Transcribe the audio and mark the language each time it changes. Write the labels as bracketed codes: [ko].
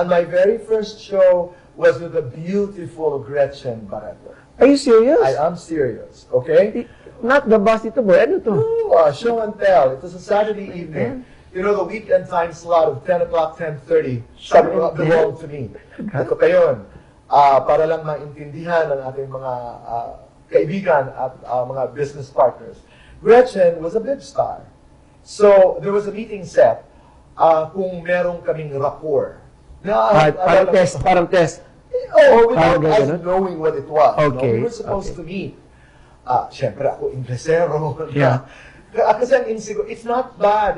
[en] And my very first show was with the beautiful Gretchen Barreto. Are you serious? I am serious, okay? Not the boss ito, boy. [tl] Ano to? [en] Show and tell. It was a Saturday evening. You know, the weekend time slot of 10 o'clock, 10:30, belonged to me. [tl] Ito pa yun. Para lang maintindihan ng ating mga kaibigan at mga business partners. [en] Gretchen was a big star. So, there was a meeting set [tl] kung merong kaming [en] rapport. [tl] Parang test. [en] Without us knowing what it was. Okay. We were supposed to meet. [tl] Siyempre ako, inglesero. [en] Yeah. Kasi it's not bad.